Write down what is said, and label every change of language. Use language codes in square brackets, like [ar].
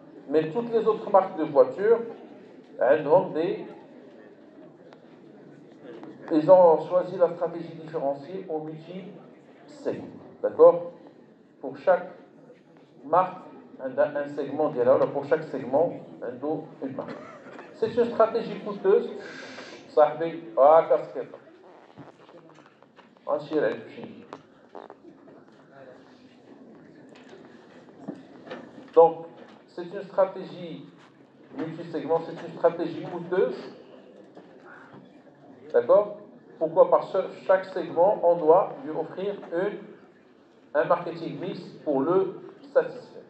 [fr] Mais toutes les autres marques de voitures, elles ont ils ont choisi la stratégie différenciée au multi-segment. D'accord? Pour chaque marque, un segment d'erreur, pour chaque segment, une marque. C'est une stratégie coûteuse. [ar] صاحبي كاسكيت غنشير عليك شي. [fr] Donc, c'est une stratégie multi-segment, c'est une stratégie coûteuse. D'accord? Pourquoi? Parce que chaque segment, on doit lui offrir un marketing mix pour le satisfaire.